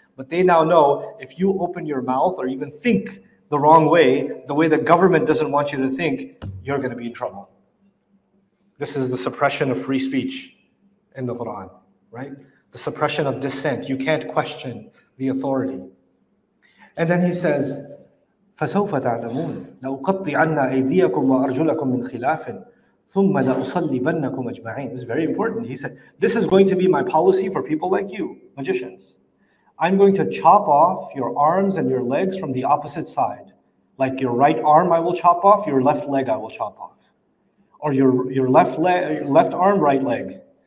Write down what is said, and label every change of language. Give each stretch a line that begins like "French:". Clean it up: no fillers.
English: But they now know if you open your mouth or even think the wrong way, the way the government doesn't want you to think, you're going to be in trouble. This is the suppression of free speech in the Quran, right? The suppression of dissent. You can't question the authority. And then he says,
Arabic: فَسَوْفَ تَعْلَمُونَ لَأُقَطِّعَنَّ أَيْدِيَكُمْ وَأَرْجُلَكُمْ مِنْ خِلَافٍ ثُمَّ لَأُصَلِّبَنَّكُمْ أَجْمَعِينَ.
English: This is very important. He said, this is going to be my policy for people like you, magicians. I'm going to chop off your arms and your legs from the opposite side. Like your right arm I will chop off, your left leg I will chop off. Or your left arm, right leg.